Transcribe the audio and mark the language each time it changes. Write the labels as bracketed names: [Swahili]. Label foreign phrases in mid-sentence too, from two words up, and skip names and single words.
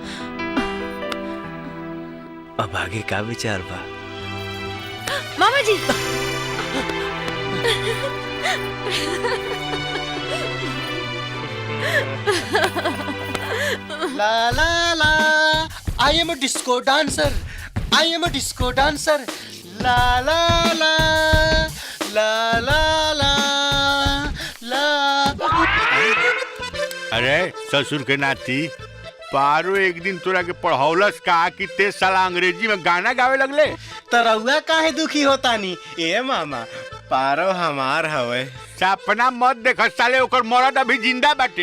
[Bhojpuri] अब आगे का विचार बा? मामा जी। ला ला ला, [English] I am a disco dancer. I am a disco dancer. La la la, la la la, la. [Bhojpuri] अरे ससुर के नाती, पारो एक दिन तोरा के पढ़ौलस का कि ते साला अंग्रेजी में गाना गावे लगले। तरौआ काहे दुखी होता नी? ए मामा, पारो हमार हवे। सपना मत देख साले, ओकर मरद अभी जिंदा बाटे।